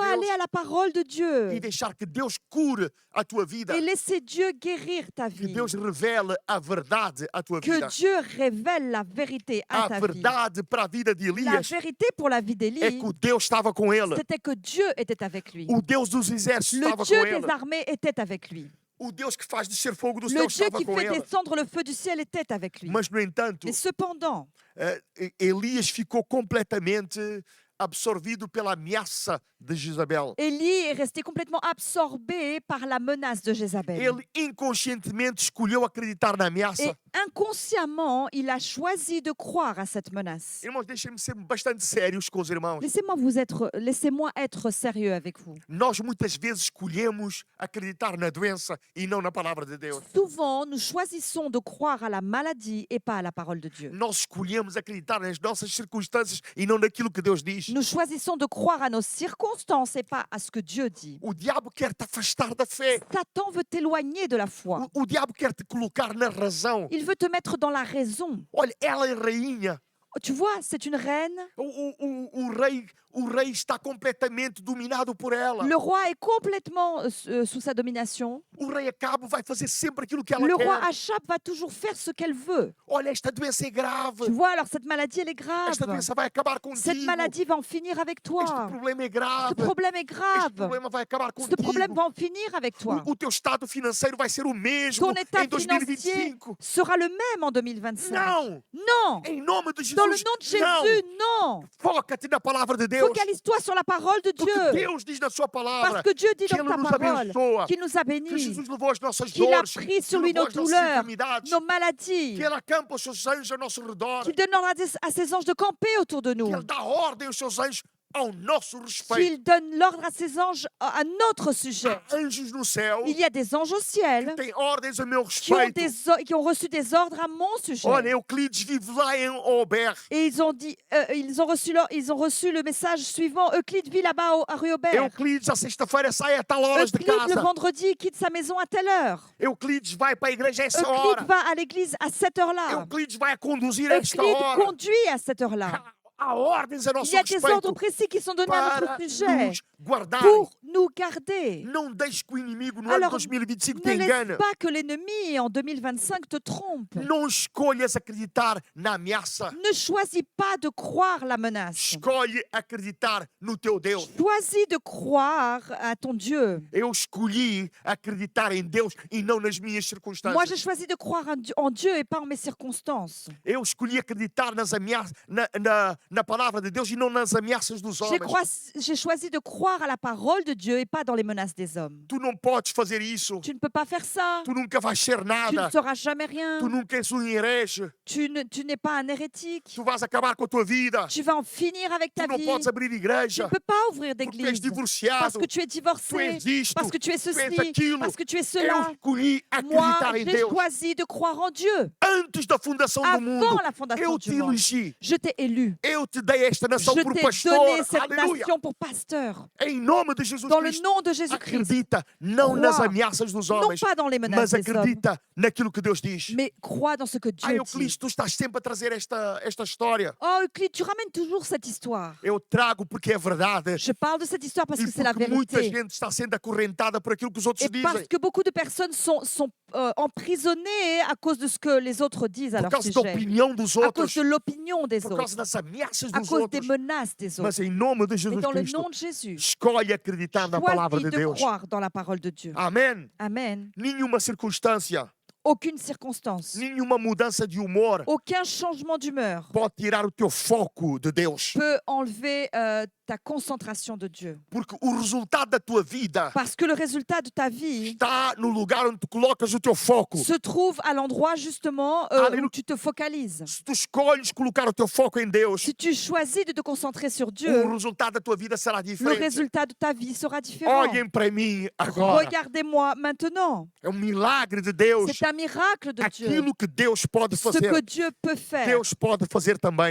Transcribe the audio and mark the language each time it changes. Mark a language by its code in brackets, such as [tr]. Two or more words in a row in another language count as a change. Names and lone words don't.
[fr] dois aller [pt] Deus [fr] à la parole de [pt] e [fr] Dieu [pt] deixar que Deus cure a tua vida. [fr] et laisser Dieu guérir ta [pt] Que [fr] vie. [pt] Deus revele a verdade à tua Que vida. [fr] Dieu révèle la vérité à [pt] A [fr] ta vie. [pt] verdade para a vida de [fr] La [pt] Elias [fr] vérité pour la vie [pt] é [fr] d'Élie, [pt] que o Deus estava com ele. [fr] c'était que Dieu était avec lui. [pt] O Deus dos exércitos [fr] Le [pt] estava [fr] Dieu [pt] com ele. [fr] des armées était avec lui. [pt] O Deus que faz descer fogo do [fr] Le [pt] céu [fr] Dieu [pt] estava [fr] qui [pt] com [fr] fait [pt] ele. [fr] descendre le feu du ciel était avec lui. [pt] Mas, no entanto, [fr] Mais cependant, [pt] Elias ficou completamente absorvido pela ameaça de Jezabel. [fr] Élie est resté complètement absorbé par la menace de Jézabel. [pt] Ele inconscientemente escolheu acreditar na ameaça. [fr] Et inconsciemment, il a choisi de croire à cette menace. [pt] Irmãos, deixem-me ser bastante sérios com os irmãos. [fr] Laissez-moi être sérieux avec vous. [pt] Nós muitas vezes escolhemos acreditar na doença e não na palavra de Deus. [fr] Souvent, nous choisissons de croire à la maladie et pas à la parole de Dieu. [pt] Nós escolhemos acreditar nas nossas circunstâncias e não naquilo que Deus diz. [fr] Nous choisissons de croire à nos circonstances et pas à ce que Dieu dit. [pt] O diabo quer te afastar da fé. [fr] Satan veut t'éloigner de la foi. [pt] O diabo quer te colocar na razão. [fr] Il veut te mettre dans la raison. [pt] Olha, ela é rainha. [fr] Tu vois, c'est une reine. [pt] O rei está completamente dominado por ela. [fr] Le roi est complètement sous sa domination. [pt] O rei Acabe vai fazer sempre aquilo que ela [fr] Le roi [pt] quer. [fr] Achab va toujours faire ce qu'elle veut. [pt] Olha, esta doença é grave. [fr] Tu vois, alors cette maladie, elle est grave. [pt] Esta doença vai acabar contigo. [fr] Cette maladie va en finir avec [pt] Este [fr] toi. [pt] problema é grave. [fr] Ce problème est [pt] Este [fr] grave. [pt] problema vai acabar [fr] Ce [pt] contigo. [fr] problème va en finir avec toi. [pt] O teu estado financeiro vai ser o mesmo [fr] Ton état [pt] em [fr] financier 2025. sera le même en 2025. [pt] Não! [fr] Non. [pt] Em nome de Jesus. [fr] Dans le nom de Jésus, non. [pt] Foca-te na palavra de Deus. [fr] Focalise-toi sur la parole de [pt] Porque [fr] Dieu. [pt] Deus diz na sua palavra [fr] Parce que Dieu dit [pt] que [fr] dans [pt] Ele [fr] sa [pt] nos [fr] parole [pt] abençoa. [fr] qu'il nous a [pt] Que [fr] bénis, [pt] Jesus levou as nossas [fr] qu'il a [pt] dores. [fr] pris sur [pt] que [fr] lui [pt] levou [fr] nos [pt] as nossas [fr] douleurs, [pt] enfermidades. [fr] nos maladies, [pt] Que Ele acampa os seus anjos ao nosso redor. [fr] qu'il donne ordre à ses anges de camper autour de nous, [pt] Que Ele dá ordem aos seus anjos ao nosso respeito. [fr] qu'il donne l'ordre à ses anges à notre sujet. [pt] Há anjos no céu [fr] Il y a des anges au ciel [pt] que têm ordens a meu [fr] qui ont, [pt] respeito. [fr] qui ont reçu des ordres à mon sujet. [pt] Olha, Euclides vive lá em Aubert. [fr] Et ils ont ils ont reçu le message suivant. Euclide vit là-bas à Rue Aubert. [pt] Euclides, à sexta-feira, sai a tal horas de [fr] Euclide, le [pt] casa. [fr] vendredi, quitte sa maison à telle heure. [pt] Euclides vai para a igreja a essa [fr] Euclide [pt] hora. [fr] va à l'église à cette heure-là. [pt] Euclides vai a conduzir a esta [fr] Euclide [pt] hora. [fr] conduit à cette heure-là. [pt] Há ordens a nosso [fr] Il y a des ordres [pt] respeito [fr] précis qui sont donnés à [pt] para [fr] notre sujet [pt] nos guardar. [fr] pour nous garder. [pt] Não deixes que o inimigo no ano [fr] Alors, [pt] 2025 te [fr] ne laisse [pt] engane. [fr] pas que l'ennemi en 2025 te trompe. [pt] Não escolhas acreditar na ameaça. [fr] Ne choisis pas de croire la menace. [pt] Escolhe acreditar no teu Deus. [fr] Choisis de croire à ton Dieu. [pt] Eu escolhi acreditar em Deus e não nas minhas [fr] Moi, [pt] circunstâncias. [fr] j'ai choisi de croire en Dieu et pas en mes circonstances. [pt] Eu escolhi acreditar nas ameaças, na palavra de Deus e não nas ameaças dos homens. [fr] J'ai choisi de croire à la parole de Dieu et pas dans les menaces des hommes. [pt] Tu não podes fazer isso. [fr] Tu ne peux pas faire ça. [pt] Tu nunca vais ser [fr] Tu ne [pt] nada. [fr] seras jamais rien. [pt] Tu nunca és herege. [fr] Tu n'es pas un hérétique. [pt] Tu vais acabar com a tua vida. [fr] Tu vas en finir avec [pt] Tu [fr] ta [pt] não [fr] vie. [pt] podes abrir [fr] Tu [pt] igreja [fr] ne peux pas ouvrir [pt] porque tu és [fr] d'église parce [pt] divorciado. [fr] que tu es [pt] Tu [fr] divorcé, [pt] és isto. [fr] parce que tu es [pt] Tu és [fr] ceci, [pt] aquilo. [fr] parce que tu es [pt] Eu [fr] cela. [pt] escolhi [fr] Moi, [pt] acreditar em [fr] j'ai [pt] Deus. [fr] choisi de croire en Dieu. [pt] Antes da fundação do mundo, [fr] Avant la fondation [pt] eu [fr] du [pt] te [fr] monde, [pt] elegi. [fr] je t'ai élu. [pt] Eu te dei esta nação [fr] Je [pt] por [fr] t'ai [pt] pastor. [fr] donné cette [pt] Aleluia. [fr] nation pour pasteur. [pt] Em nome de Jesus [fr] Dans le [pt] Cristo. [fr] nom de Jésus-Christ. [pt] Acredita não [fr] Crois. [pt] nas ameaças dos [fr] Non [pt] homens, [fr] pas dans les menaces [pt] mas [fr] des hommes, [pt] acredita naquilo que Deus diz. [fr] mais crois dans ce que [pt] Ah, [fr] Dieu [pt] Euclides, [fr] dit. [pt] tu estás sempre a trazer esta história. [fr] Oh, Euclide, tu ramènes toujours cette histoire. [pt] Eu trago porque é verdade. [fr] Je parle de cette histoire parce [pt] E [fr] que c'est la [pt] porque muita [fr] vérité. [pt] gente está sendo acorrentada por aquilo que os outros [fr] Et parce [pt] dizem. [fr] que beaucoup de personnes sont emprisonnées à cause de ce que les autres disent à [pt] Por [fr] leur [pt] causa da [fr] sujet, [pt] opinião dos [fr] à cause [pt] outros. [fr] de l'opinion des [pt] Por [fr] autres, [pt] causa das ameaças [fr] à [pt] dos [fr] cause des [pt] outros. [fr] menaces des autres. [pt] Mas em nome de [fr] Mais [pt] Jesus [fr] dans le [pt] Cristo, [fr] nom de Jésus, [pt] escolhe acreditar na palavra [fr] choisis [pt] de [fr] de [pt] Deus. [fr] croire dans la parole de Dieu. [pt] Amém. [fr] Amen. [pt] Nenhuma circunstância, [fr] Aucune circonstance, [pt] nenhuma mudança de humor [fr] aucun changement d'humeur [pt] pode tirar o teu foco de Deus. [fr] peut enlever ta concentration de Dieu. [pt] Porque o resultado da tua vida [fr] Parce que le résultat de ta vie [pt] está no lugar onde tu colocas o teu foco. [fr] se trouve à l'endroit justement Alléluia. où tu te focalises. [pt] Se tu escolhes colocar o teu foco em Deus, [fr] Si tu choisis de te concentrer sur [pt] o [fr] Dieu, [pt] resultado da tua vida será [fr] le [pt] diferente. [fr] résultat de ta vie sera différent. [pt] Olhem para mim agora. [fr] Regardez-moi maintenant. [pt] É um milagre de Deus. [fr] C'est un miracle de Dieu. [pt] Aquilo que Deus pode [fr] Ce [pt] fazer, [fr] que Dieu peut faire, [pt] Deus pode fazer também